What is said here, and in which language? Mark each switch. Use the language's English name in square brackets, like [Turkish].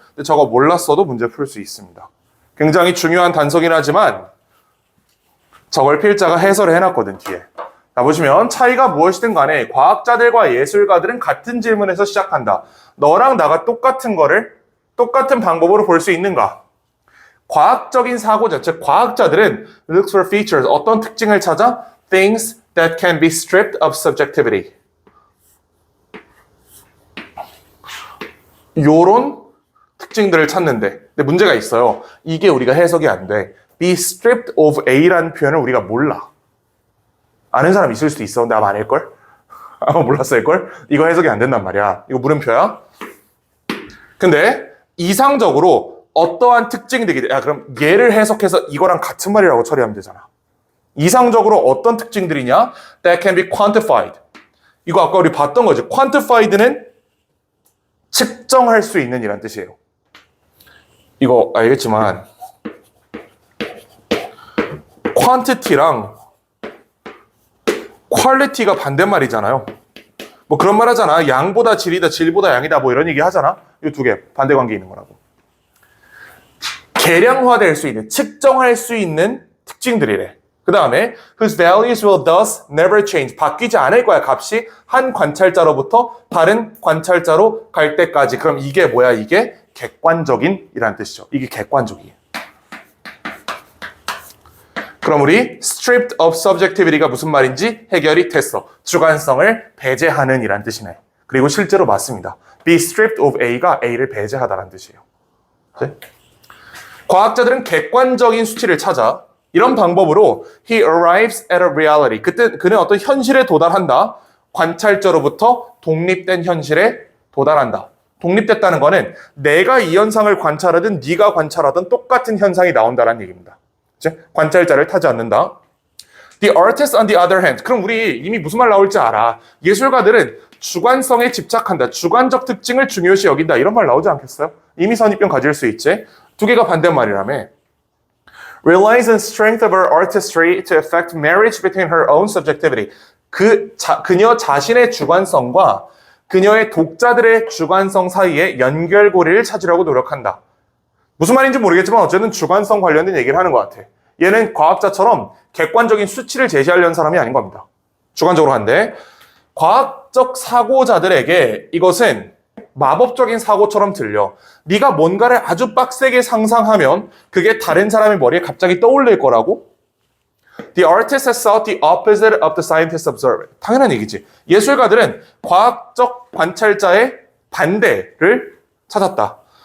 [Korean] 근데 저거 몰랐어도 문제 풀 수 있습니다. 굉장히 중요한 단서긴 하지만 저걸 필자가 해설을 해놨거든, 뒤에. 자, 보시면 차이가 무엇이든 간에 과학자들과 예술가들은 같은 질문에서 시작한다. 너랑 나가 똑같은 거를 똑같은 방법으로 볼 수 있는가? 과학적인 사고자, 즉 과학자들은 looks for features, 어떤 특징을 찾아? [English] Things that can be stripped of subjectivity. [Korean] 요런 특징들을 찾는데 근데 문제가 있어요. 이게 우리가 해석이 안 돼. be stripped of A라는 표현을 우리가 몰라. 아는 사람 있을 수도 있어. 근데 아마 아닐걸? 아마 몰랐을걸? 이거 해석이 안 된단 말이야. 이거 물음표야. 근데 이상적으로 어떠한 특징들이 그럼 얘를 해석해서 이거랑 같은 말이라고 처리하면 되잖아. 이상적으로 어떤 특징들이냐? [English] That can be quantified. [Korean] 이거 아까 우리 봤던 거지. quantified는 측정할 수 있는 이란 뜻이에요. 이거 알겠지만 quantity랑 quality가 반대말이잖아요. 뭐 그런 말 하잖아. 양보다 질이다, 질보다 양이다, 뭐 이런 얘기 하잖아. 이 두 개 반대 관계 있는 거라고. 계량화될 수 있는, 측정할 수 있는 특징들이래. [English] 그 다음에 whose values will thus never change. [Korean] 바뀌지 않을 거야. 값이 한 관찰자로부터 다른 관찰자로 갈 때까지. 그럼 이게 뭐야? 이게 객관적인 이란 뜻이죠. 이게 객관적이에요. 그럼 우리 stripped of subjectivity 가 무슨 말인지 해결이 됐어. 주관성을 배제하는 이란 뜻이네. 그리고 실제로 맞습니다. be stripped of A가 A를 배제하다라는 뜻이에요. 네? 과학자들은 객관적인 수치를 찾아 이런 방법으로 he arrives at a reality. 그때 그는 어떤 현실에 도달한다. 관찰자로부터 독립된 현실에 도달한다. 독립됐다는 거는 내가 이 현상을 관찰하든 네가 관찰하든 똑같은 현상이 나온다는 얘기입니다. 관찰자를 타지 않는다. [English] The artist on the other hand. [Korean] 그럼 우리 이미 무슨 말 나올지 알아. 예술가들은 주관성에 집착한다. 주관적 특징을 중요시 여긴다. 이런 말 나오지 않겠어요? 이미 선입견 가질 수 있지. 두 개가 반대말이라며. [English] Relies on strength of her artistry to effect marriage between her own subjectivity. [Korean] 그녀 자신의 주관성과 그녀의 독자들의 주관성 사이에 연결고리를 찾으려고 노력한다. 무슨 말인지 모르겠지만 어쨌든 주관성 관련된 얘기를 하는 것 같아. 얘는 과학자처럼 객관적인 수치를 제시하려는 사람이 아닌 겁니다. 주관적으로 한데 과학적 사고자들에게 이것은 마법적인 사고처럼 들려. 네가 뭔가를 아주 빡세게 상상하면 그게 다른 사람의 머리에 갑자기 떠올릴 거라고? [English] The artist has sought the opposite of the scientist's observer. [Korean] 당연한 얘기지. 예술가들은 과학적 관찰자의 반대를 찾았다.